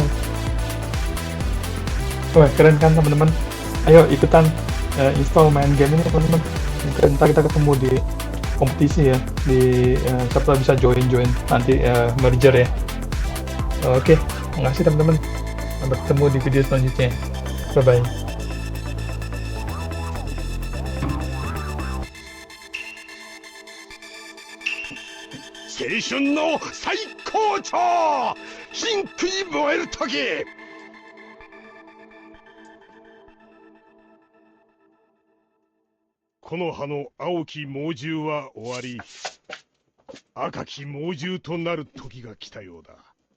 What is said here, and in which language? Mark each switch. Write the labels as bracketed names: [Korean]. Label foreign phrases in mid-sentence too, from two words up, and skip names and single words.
[Indonesian] Wah, keren kan teman-teman. Ayo ikutan install main game ini teman-teman. Ntar kita ketemu di kompetisi ya, di siapa bisa join nanti merger ya. Oke, makasih teman-teman. Sampai ketemu di video selanjutnya. [English] Bye bye. [Japanese] 青春の最高潮、ピンクに燃える時。この葉の青き猛獣は終わり、赤き猛獣となる時が来たようだ。